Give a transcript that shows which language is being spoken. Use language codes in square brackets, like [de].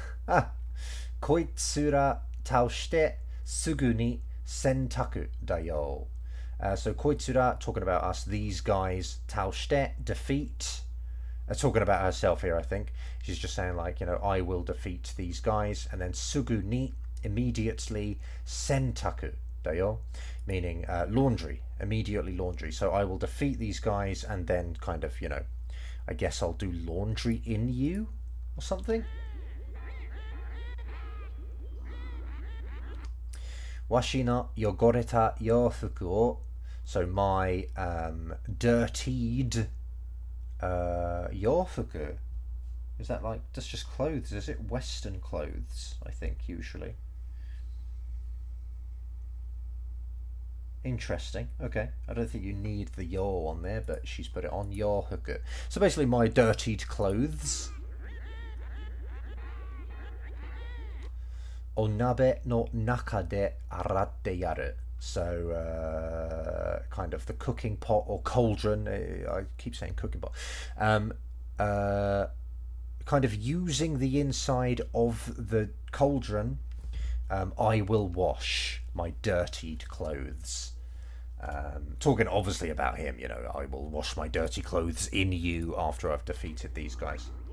[ja] Ah, こいつら倒してすぐに洗濯だよ. [en] So こいつら talking about us, these guys, 倒して defeat. Talking about herself here, I think. She's just saying like, you know, I will defeat these guys, and then すぐに immediately 洗濯だよ, meaning laundry, immediately laundry. So I will defeat these guys and then kind of, you know, I guess I'll do laundry in you or something. [ja] わしの汚れた洋服を [en] so my dirtied 洋服 is that like that's just clothes, is it? Western clothes, I think, usually. Interesting. Okay, I don't think you need the yo on there, but she's put it on your hooker. So basically my dirtied clothes. [ja] お鍋の中で洗ってやる. [en] So kind of the cooking pot or cauldron. I keep saying cooking pot. Kind of using the inside of the cauldron. I will wash my dirtied clothes. Talking obviously about him, you know, I will wash my dirty clothes in you after I've defeated these guys.